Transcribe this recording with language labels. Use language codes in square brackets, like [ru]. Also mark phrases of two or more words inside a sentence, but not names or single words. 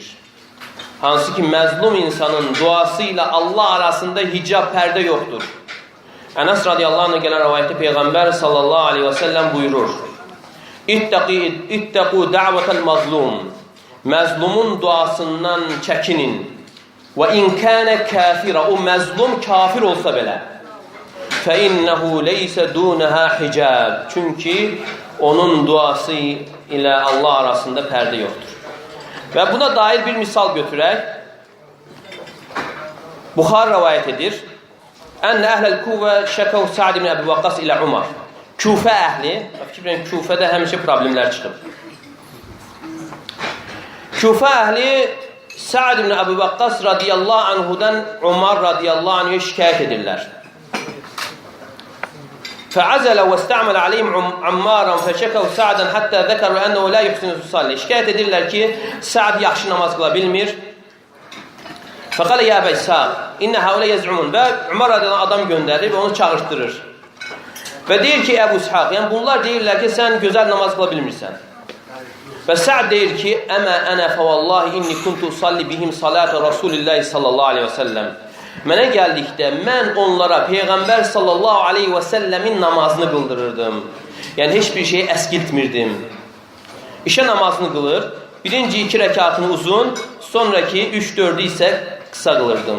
[az] Hansı ki məzlum insanın duası ilə Allah arasında hicab, pərdə yoxdur. Ənəs [ar] رضي الله عنه [az] gələn rivayətdə Peyğəmbər [ar] صلى الله عليه وسلم [az] buyurur: [ar] اتقوا دعوة المظلوم [az] Məzlumun duasından çəkinin. Və [ar] إن كان كافرا [az] O məzlum kafir olsa belə. [ar] فَإِنَّهُ لَيْسَ دُونَهَا حِجَابٍ [az] Çünki onun duası ilə Allah arasında pərdə yoxdur. Və buna dair bir misal götürək. Buxar rəvayət edir. [ar] أن أهل الكوفة شكوا سعد بن أبي وقاص إلى عمر. [az] Kufə əhli, fikirləyin Kufədə həmişə problemlər çıxıb. Küfə əhli Sa'd ibn Əbu Vaqqas [ar] رضي الله عنه [az] Umar [ar] رضي الله عنه [az] şikayət edirlər. [ar] فعزل واستعمل عليهم عمارا فشكوا سعدا حتى ذكروا أنه لا يحسن الصلاة. [az] Şikayət edirlər ki, Sa'd yaxşı namaz qıla bilmir. [ar] فقال يا أبا إسحاق إن هؤلاء يزعمون. [az] Və Umar adına adam göndərir və onu çağırtdırır. Və deyir ki, Əbu İshaq, yəni bunlar deyirlər ki, sən gözəl namaz qıla bilmirsən. Və Sa'd deyir ki, [ar] أما أنا فوالله إني كنت أصلي بهم صلاة رسول الله صلى الله عليه وسلم. [az] Mənə gəldikdə mən onlara Peyğəmbər [ar] صلى الله عليه وسلم [az] namazını qıldırırdım. Yəni, heç bir şeyi əskiltmirdim. İşə namazını qılır, birinci 2 rəkatını uzun, sonraki 3-4'ü isə qısa qılırdım.